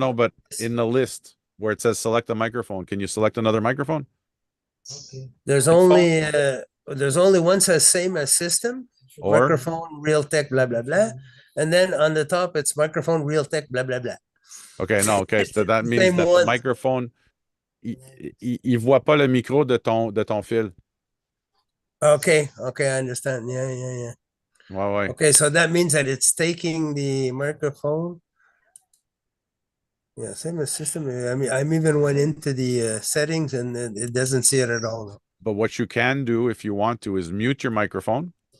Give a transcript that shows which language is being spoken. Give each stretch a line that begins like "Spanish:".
English: No, but in the list where it says select a microphone, can you select another microphone? There's only one says same as system, Or microphone Realtek blah blah blah, and then on the top it's microphone Realtek blah blah blah. okay, no, okay, so that means Same that one. the microphone,
French: il voit pas le micro de ton fil.
English: Okay, I understand. Yeah.
French: Ouais.
English: Okay, so that means that it's taking the microphone. Yeah, same as system. I mean, I'm even went into the settings and it doesn't see it at all. But what you can do if you want to is mute your microphone.